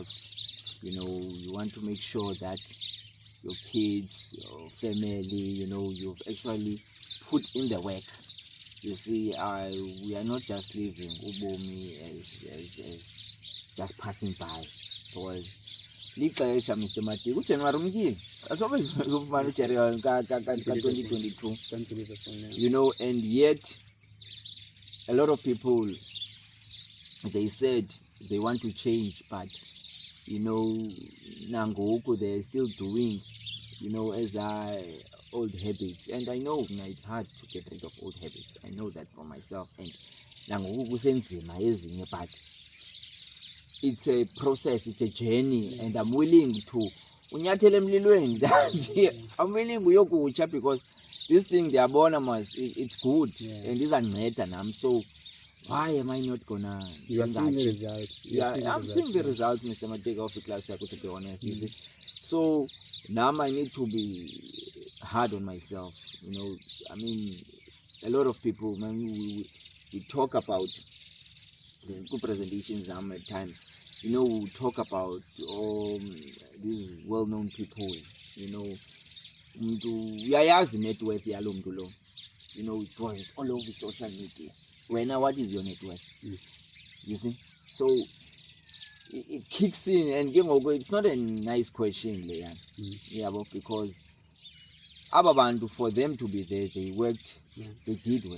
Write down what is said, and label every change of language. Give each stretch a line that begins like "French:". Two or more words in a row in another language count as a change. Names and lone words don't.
English: You know, you want to make sure that your kids, your family, you know, you've actually put in the work. You see, we are not just living ubomi as just passing by.
Xhosa: Because lixesha Mr Matika uJanuary umkile asobe uzofumana uJanuary ka-2022,
English: you know, and yet a lot of people, they said they want to change, but you know, nangoku they're still doing, you know, as old habits. And I know it's hard to get rid of old habits. I know that for myself. And
Xhosa: nangoku kusenzima ezinye,
English: but it's a process, it's a journey, and I'm willing to
Xhosa: unyathele emlilweni.
English: I'm willing uyokutsha, because this thing they are born it's good, and
Xhosa: izanceda nam.
English: So why am I not gonna? You are seeing the results. I'm seeing the results, Mr Matika, of the class, to be honest. You see? So now I need to be hard on myself. You know, I mean, a lot of people, man, we talk about the good presentations at times. You know, we talk about these well-known people. You know, uyayazi net worth yalo mntu lo. You know, it's all over social media. Right now, what is your net worth? You see? So it kicks in, and it's not a nice question, Leon. Yeah, but because ababantu, for them to be there, they worked, they did work.